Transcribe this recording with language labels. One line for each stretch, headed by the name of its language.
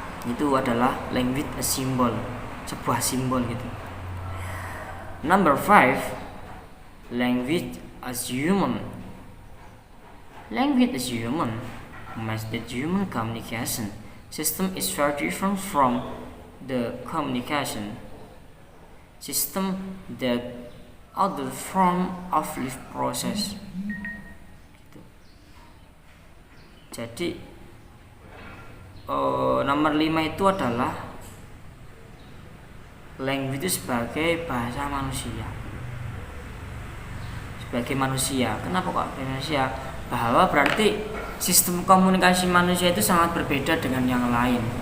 Indonesian: Itu adalah language as symbol, sebuah simbol gitu.
English: Number 5, language as human. Language as human means that human communication system is very different from the communication system that other form of life process.
Indonesian: Gitu. Jadi nomor 5 itu adalah language itu sebagai bahasa manusia. Sebagai manusia. Kenapa kok manusia? Bahwa berarti sistem komunikasi manusia itu sangat berbeda dengan yang lain.